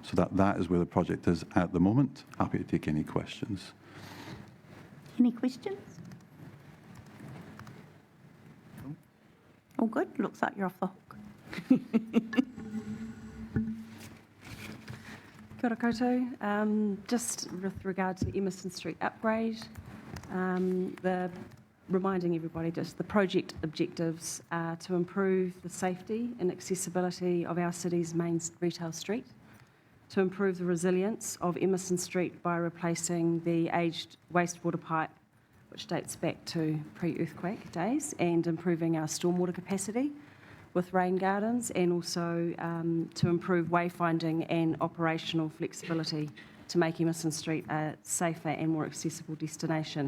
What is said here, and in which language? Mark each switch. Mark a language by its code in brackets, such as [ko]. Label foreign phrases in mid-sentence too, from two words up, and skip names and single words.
[en] So that is where the project is at the moment. Happy to take any questions. Any questions? All good? Looks like you're off the hook. [mi] Kia ora koutou. [en] Just with regard to Emerson Street upgrade, reminding everybody just the project objectives are to improve the safety and accessibility of our city's main retail street, to improve the resilience of Emerson Street by replacing the aged wastewater pipe, which dates back to pre-earthquake days, and improving our stormwater capacity with rain gardens, and also to improve wayfinding and operational flexibility to make Emerson Street a safer and more accessible destination.